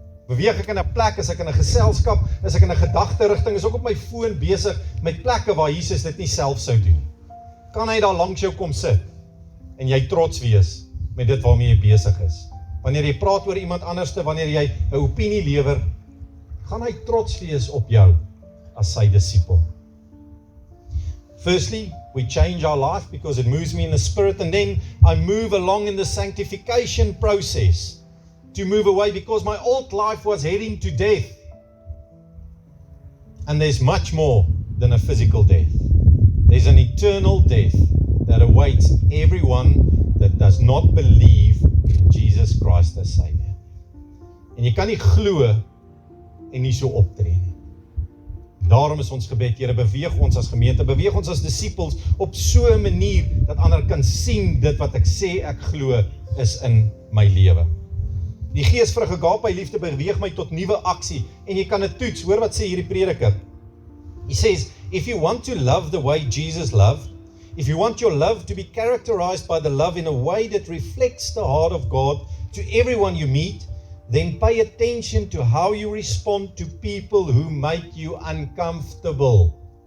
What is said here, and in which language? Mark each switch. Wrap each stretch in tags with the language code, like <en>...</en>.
<af>Beweeg ek in 'n plek, is ek in 'n geselskap, is ek in 'n gedagterigting, is ek op my foon besig met plekke waar Jesus dit nie self sou doen? Kan hy daar langs jou kom sit en jy trots wees met dit waarmee jy besig is? Wanneer jy praat oor iemand anderste, wanneer jy 'n opinie lewer, gaan hy trots wees op jou as sy disipel.</af> <en>Firstly, we change our life because it moves me in the spirit, and then I move along in the sanctification process to move away because my old life was heading to death. And there's much more than a physical death. There's an eternal death that awaits everyone that does not believe in Jesus Christ as Savior.</en> <af>En jy kan nie glo en nie so optree nie. Daarom is ons gebed, Here, beweeg ons as gemeente, beweeg ons as disippels op so 'n manier dat ander kan sien dit wat ek sê ek glo is in my lewe. Die Geesvrug Agape liefde beweeg my tot nuwe aksie en jy kan dit toets. Hoor wat sê hierdie prediker.</af> <en>He says, if you want to love the way Jesus loved, if you want your love to be characterized by the love in a way that reflects the heart of God to everyone you meet, then pay attention to how you respond to people who make you uncomfortable.</en>